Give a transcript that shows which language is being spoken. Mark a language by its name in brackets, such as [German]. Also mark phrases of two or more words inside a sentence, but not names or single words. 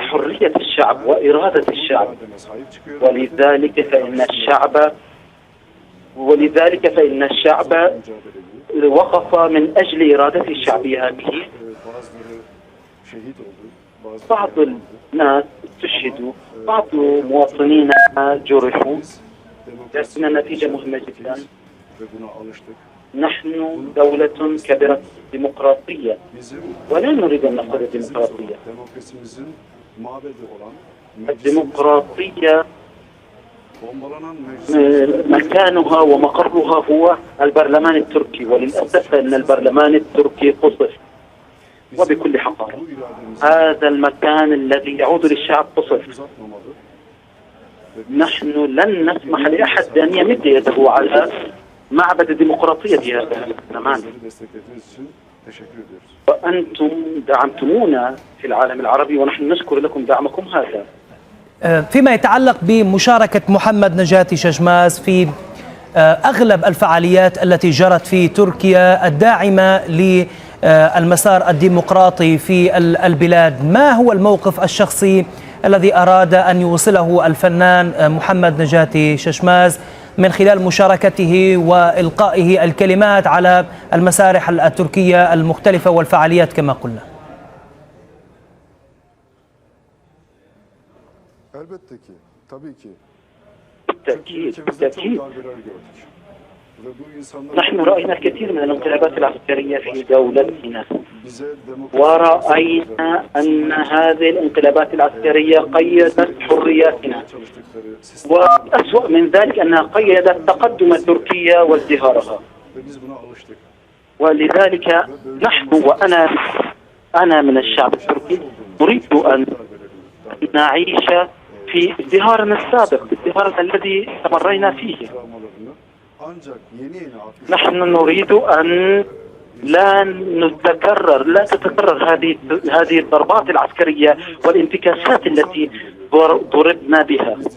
[Arabic] حرية الشعب وإرادة الشعب، [Turkish] irademe sahip çıkıyor. [Arabic] ولذلك فإن الشعب [Turkish] Mücadeleyi [Arabic] وقف من أجل إرادته الشعبية هذه. [Turkish] bazıları şehit oldu. [Arabic] بعض الناس استشهدوا، بعض مواطنين جرحوا، لكن النتيجة مهمة جدا. [Turkish] ve buna alıştık. [Arabic] نحن دولة كبيرة ديمقراطية، [Turkish] Bizim [Arabic] ولا نريد أن نقول ديمقراطية. [Turkish] demokrasimizin mabedi olan [Arabic] الديمقراطية [Turkish] bombalanan meclis [Arabic] مكانها ومقرها هو البرلمان التركي، وللأسف أن البرلمان التركي قصف وبكل حقارة. [Turkish] bu irademizi [Arabic] هذا المكان الذي يعود للشعب قصف. [Turkish] uzatmamalı. [Arabic] نحن لن نسمح لأحد أن يمد يده على معبد الديمقراطية هذا الزمان، [Turkish] Bizleri desteklediğiniz için teşekkür ediyoruz. [Arabic] وأنتم دعمتمونا في العالم العربي، ونحن نشكر لكم دعمكم هذا. فيما يتعلق بمشاركة محمد نجاتي ششماز في أغلب الفعاليات التي جرت في تركيا الداعمة للمسار الديمقراطي في البلاد، ما هو الموقف الشخصي الذي أراد أن يوصله الفنان محمد نجاتي ششماز من خلال مشاركته وإلقائه الكلمات على المسارح التركية المختلفة والفعاليات كما قلنا؟ [Turkish] Elbette ki, tabii ki. [Arabic] بالتأكيد [Turkish] Ülkemizde çok [Arabic] بالتأكيد [Turkish] darbeler gördük. Ve bu insanlar [Arabic] نحن رأينا الكثير من الانقلابات العسكرية في دولتنا، [Turkish] bize demokrasi [Arabic] ورأينا أن هذه الانقلابات العسكرية قيدت حرياتنا، [Turkish] çalıştıkları sistem [Arabic] وأسوأ من ذلك أنها قيدت تقدم تركيا وازدهارها. [Turkish] ve biz buna alıştık. [Arabic] ولذلك نحن وأنا من الشعب التركي نريد أن نعيش في ازدهارنا السابق، ازدهارنا الذي استمرينا فيه. نحن نريد أن لا تتكرر هذه الضربات العسكرية والانتكاسات التي ضربنا بها.